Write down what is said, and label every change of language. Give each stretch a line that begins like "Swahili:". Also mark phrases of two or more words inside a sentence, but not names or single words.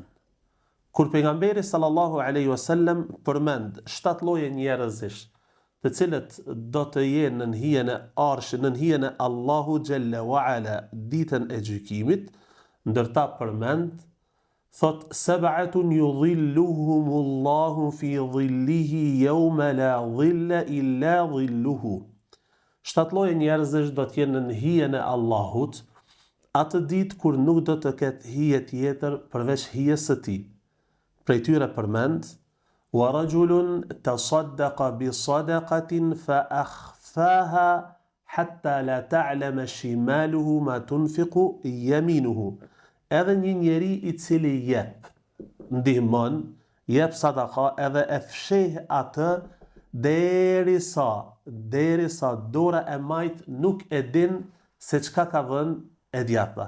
Albanian: Kur pejgamberi
Arabic: صلى الله عليه وسلم
Albanian: përmend 7 lloje njerëzish, të cilët do të jenë në hijen e Arshit, në hijen e
Arabic: الله جل وعلا
Albanian: ditën e gjykimit, ndërta përmend thot
Arabic: سبعة يظلهم الله في ظله يوم لا ظل إلا ظله.
Albanian: 7 lloje njerëzish do të jenë në hijen e Allahut atë ditë kur nuk do të ketë hije tjetër përveç hijes së tij. Prej tyre përmend
Arabic: ورجل تصدق بصدقة فأخفاها حتى لا تعلم شماله ما تنفق يمينه.
Albanian: Edhe një njeri i cili ndihmon, jep sadaka edhe e fsheh atë derisa dora e majt nuk e din se çka ka dhënë e djatha.